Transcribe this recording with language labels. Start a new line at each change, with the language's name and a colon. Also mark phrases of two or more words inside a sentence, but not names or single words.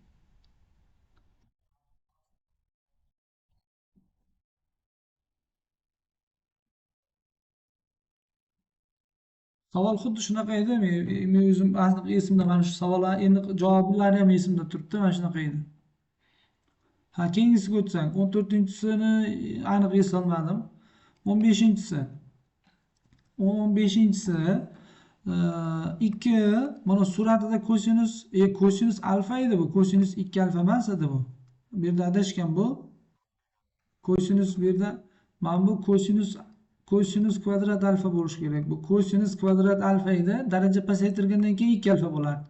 Uzbek: Savol xuddi shunaqa edi. Men o'zim aniq esimda mana shu savollar endi javoblari ham esimda turibdi. Mana shunaqa edi. Keyingisiga o'tsak, 14-sini aniq eslolmadim. 15-si. 15-si 2 mana suratida kosinus alfa edi bu. Kosinus 2 alfa emas edi bu. Bu yerda adashgan bu. Kosinus bu yerda mana bu kosinus kvadrat alfa bo'lishi kerak. Bu kosinus kvadrat alfa edi. Daraja pasaytirgandan keyin 2 alfa bo'lardi.